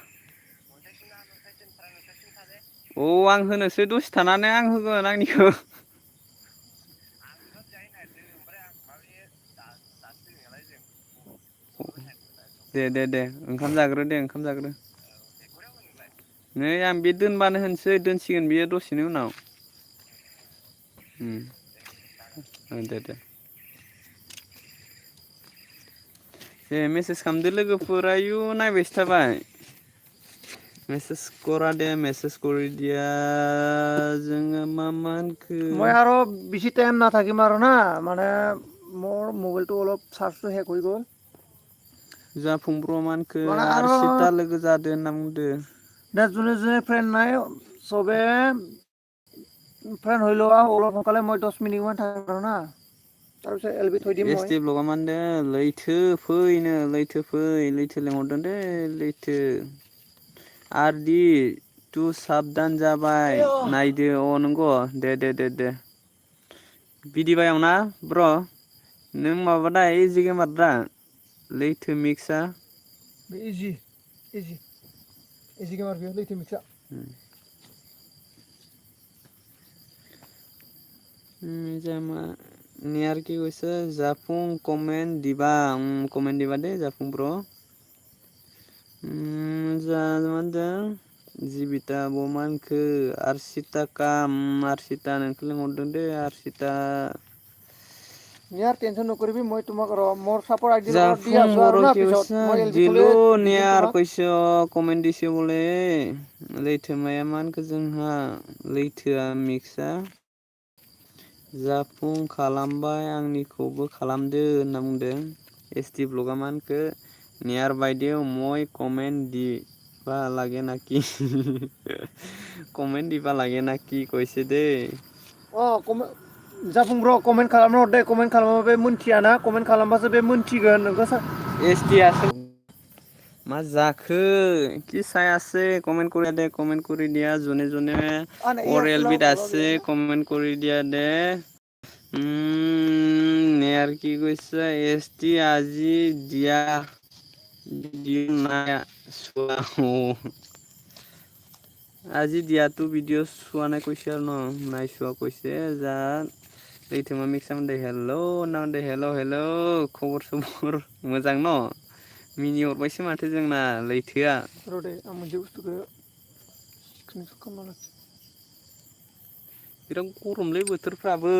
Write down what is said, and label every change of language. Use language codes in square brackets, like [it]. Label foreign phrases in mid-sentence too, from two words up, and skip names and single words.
[brx] आं होनोसै दसे थानानै आं होगोन आंनिखौ दे ओंखाम जाग्रो नै आं बे दोनबानो होनसै दोनसिगोन बियो दसेनि उनाव दे दे मेसेज खालामदो लोगोफोर आयु नायबायसो थाबाय मेसेज करा दे मेसेज [as] কৰি দিয়া [brx] जोङो मा होनखो [as] মই আৰু বেছি টাইম নাথাকিম আৰু না মানে মোৰ মোবাইলটো অলপ চাৰ্জটো শেষ হৈ গ'ল [brx] जाफुंब्र मानखो [as] মানে আৰু [brx] आरसिता लोगो जादो होनना बुंदो [as] दा যোনে যোনে ফ্ৰেণ্ড নাই চবে ফ্ৰেণ্ড হৈ লোৱা অলপ সোনকালে মই 10 মিনিটমান থাকিম আৰু না তাৰপিছত এলবি থৈ দিম মই [brx] एसटि ब्लगा मा होनदों लैथो फैनो लैथो लेंहरदों दे लैथो आरदि तु साबधान जाबाय नायदो नंगौ दे बिदिबायावना ब्र नों माबादा इजि गेमारदा लैथो मिक्सा इजि गेमार बेयो लैथो मिक्सा नियार [as] की কৈছে [brx] জাফুং [as] কমেন্ট দিবা দে [brx] জাফুং ব্র जिबिता बमानखो आरसिता काम आरसिता नोंखौ लिंहरदों दे आरसिता [as] नियार টেনচন নকৰিবি মই তোমাক মোৰ সাপোর্ট আইডি লগত দি [brx] জাফুং [as] আছো আৰু [brx] बर' [as] না की পিছত কৈছে মই এলবি থলে দিলো দি দিম नियार তোমাক [brx] কৈছে कमेन्ट दिसे बोले लैथोमाया मानखो जोंहा लैथोआ मिक्सा जाफुं खालामबाय आंनिखौबो खालामदो होनना बुंदों एसटि ब्लगा मानखो नियार बायदियाव [as] মই কমেন্ট দিবা লাগে নাকি কমেন্ট দিবা লাগে নাকি কৈছে [brx] दे जाफुं ब्र कमेन्ट खालामना हर दे कमेन्ट खालामाबा बे मोनथियाना कमेन्ट खालामबासो बे मोनथिगोन नोंखौ एसटि आसो मा जाखो [as] কি চাই আছে কমেন্ট কৰি দিয়া জনে জনে और एलबी আছে কমেন্ট কৰি দিয়া দে নেয়াৰ কি কৈছে এসটি আজি দিয়া নাই চোৱা আজি দিয়াতো ভিডিঅ' চোৱা নাই কৈছে আৰু ন নাই চোৱা কৈছে যা [brx] लैथोमा मिक्स दे हेलौ नामदे हेलौ खबर सबर मोजां न मिनि हरबायसो माथो जोंना [as] लैथोआ [brx] र' दे आं मोनसे बुस्थुखौ स्क्रिनसट खालामना लाखि बिराद गरमलै बोथोरफ्राबो